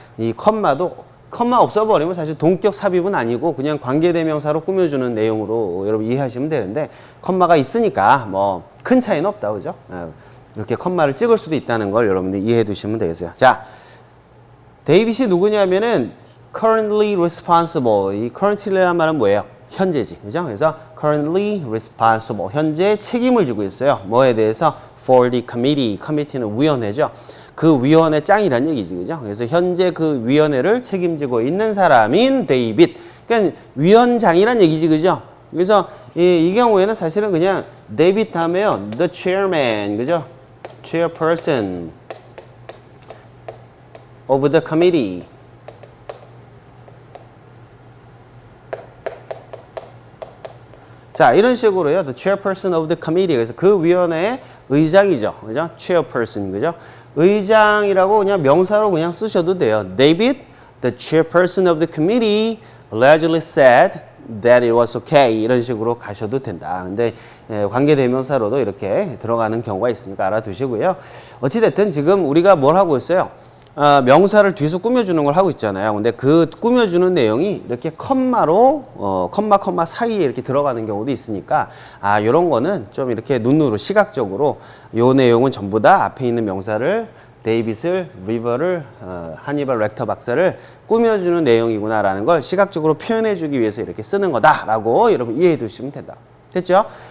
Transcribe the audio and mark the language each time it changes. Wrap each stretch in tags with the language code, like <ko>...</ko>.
<ko>이 컴마 없어버리면 사실 동격 삽입은 아니고 그냥 관계대명사로 꾸며주는 내용으로 여러분 이해하시면 되는데 컴마가 있으니까 뭐 큰 차이는 없다. 그죠? 이렇게 컴마를 찍을 수도 있다는 걸 여러분들 이해해 두시면 되겠어요. 자, 데이빗이 누구냐면은</ko> <en>currently responsible.</en> <ko>이 currently라는 말은 뭐예요? 현재지. 그죠? 그래서</ko> <en>currently responsible.</en> <ko>현재 책임을 지고 있어요. 뭐에 대해서?</ko> <en>for the committee.</en> <ko>committee는 위원회죠. 그 위원회 짱이란 얘기지. 그죠? 그래서 현재 그 위원회를 책임지고 있는 사람인 데이빗. 그러니까 위원장이란 얘기지. 그죠? 그래서 이 경우에는 사실은 그냥 데이빗 다음에요.</ko> <en>the chairman.</en> <ko>그죠?</ko> <en>chairperson of the committee.</en> <ko>자, 이런 식으로요.</ko> <en>The chairperson of the committee.</en> <ko>그래서 그 위원회의 의장이죠. 그죠? chairperson. 그죠? 의장이라고 그냥 명사로 그냥 쓰셔도 돼요.</ko> <en>David, the chairperson of the committee, allegedly said that it was okay.</en> <ko>이런 식으로 가셔도 된다. 근데 관계대명사로도 이렇게 들어가는 경우가 있으니까 알아두시고요. 어찌됐든 지금 우리가 뭘 하고 있어요? 명사를 뒤에서 꾸며주는 걸 하고 있잖아요. 근데 그 꾸며주는 내용이 이렇게 컴마로, 컴마 사이에 이렇게 들어가는 경우도 있으니까, 요런 거는 좀 이렇게 눈으로, 시각적으로, 요 내용은 전부 다 앞에 있는 명사를, 데이빗을, 리버를, 하니발 렉터 박사를 꾸며주는 내용이구나라는 걸 시각적으로 표현해주기 위해서 이렇게 쓰는 거다라고 여러분 이해해 두시면 된다. 됐죠?</ko>